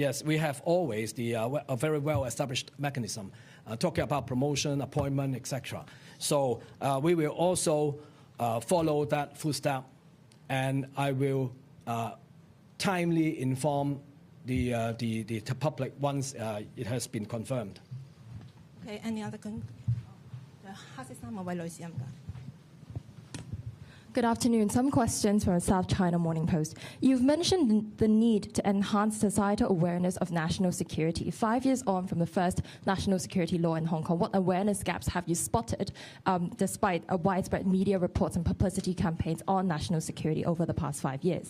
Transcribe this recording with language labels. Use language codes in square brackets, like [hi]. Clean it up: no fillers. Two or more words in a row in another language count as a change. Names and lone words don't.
[en] Yes, we have always a very well-established mechanism talking about promotion, appointment, etc. So we will also follow that footstep, and I will timely inform the public once it has been confirmed. Okay, any other [yue] 黑色衫嗰位女士，唔該。 [en] Good afternoon. Some questions from South China Morning Post. You've mentioned the need to enhance societal awareness of national security. 5 years on from the first national security law in Hong Kong, what awareness gaps have you spotted despite widespread media reports and publicity campaigns on national security over the past 5 years?